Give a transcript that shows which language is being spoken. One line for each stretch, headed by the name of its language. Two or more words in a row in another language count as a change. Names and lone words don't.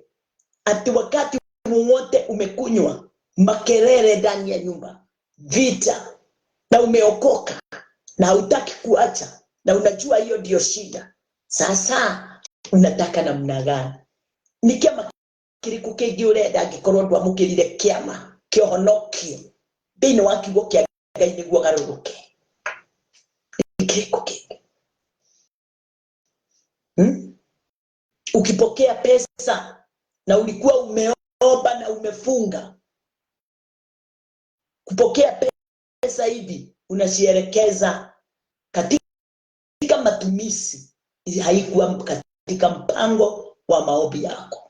Swahili: Ati wakati wote umekunywa, makelele ndani ya nyumba, vita, na umeokoka na hautaki kuacha, na unajua hiyo ndio shida. Sasa unataka namna gani?
Kikuyu: Ni kama kiriku kingi urenda gikorwo ndwamukirire kiama kiohonokio thini wa kiugo kia Ngai niguo garuruke. Kiriku kingi.
Swahili: Ukipokea pesa na ulikuwa umeomba na umefunga, kupokea pesa hivi unashielekeza katika matumizi, haikuwa katika mpango wa maombi yako.